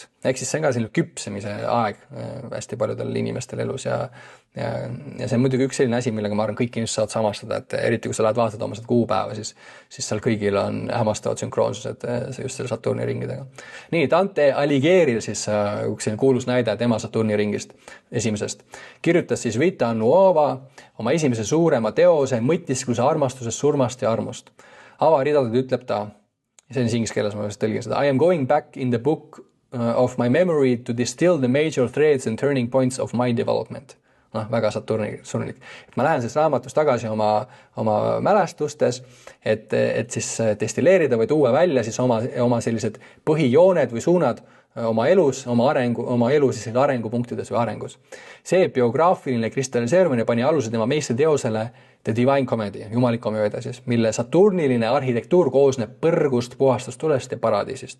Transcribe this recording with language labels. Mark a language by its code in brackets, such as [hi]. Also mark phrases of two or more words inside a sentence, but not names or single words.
[et] Ehk siis see on ka selline küpsemise aeg hästi paljudel inimestel elus ja see on muidugi üks selline asi, millega ma arvan, kõik inimesed saavad samastada, et eriti kui sa lähed vaatad oma seda kuupäeva, siis seal kõigil on hämmastavad sünkroonsused just selle Saturni ringidega. Nii, Dante Alighieri siis üks kuulus näide tema Saturni ringist esimesest. Kirjutas siis [la] Vita Nuova [et] oma esimese suurema teose mõtiskluse armastusest, surmast ja armust. Avaridadelt ütleb ta, see on inglise keeles, ma tõlgin seda, [en] I am going back in the book of my memory to distill the major threads and turning points of my development. [et] Väga Saturnilik. Ma lähen siis raamatus tagasi oma mälestustes, et siis destilleerida või tuua välja siis oma sellised põhijooned või suunad oma elus, oma elu siis arengupunktides või arengus. See biograafiline kristalliseerumine pani aluse tema meistriteosele The Divine Comedy, jumalik komöödia siis, mille saturniline arhitektuur koosneb põrgust, puhastustulest ja paradiisist.